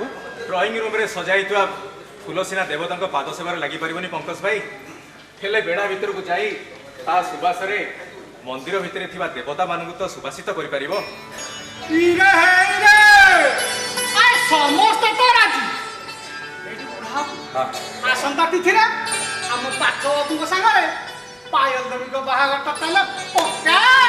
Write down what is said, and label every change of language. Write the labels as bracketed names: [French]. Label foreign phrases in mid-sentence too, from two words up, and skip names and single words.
[English] drawing roomରେ [Odia] ସଜାଇଥିବା ଫୁଲ ସିନା ଦେବତାଙ୍କ ପାଦ ସେବାରେ ଲାଗିପାରିବନି ପଙ୍କଜ ଭାଇ ହେଲେ ବେଢା ଭିତରକୁ ଯାଇ ତା ସୁବାସରେ ମନ୍ଦିର ଭିତରେ ଥିବା ଦେବତାମାନଙ୍କୁ ତ ସୁବାସିତ କରିପାରିବ ସମସ୍ତେ ତ ରାଜି ଆସନ୍ତା ତିଥିରେ ଆମ ପାଖ ବାବୁ ସାଗର ପାୟଲ ଦେବୀ ବାହାଘର ତାହାଲେ ପକ୍କା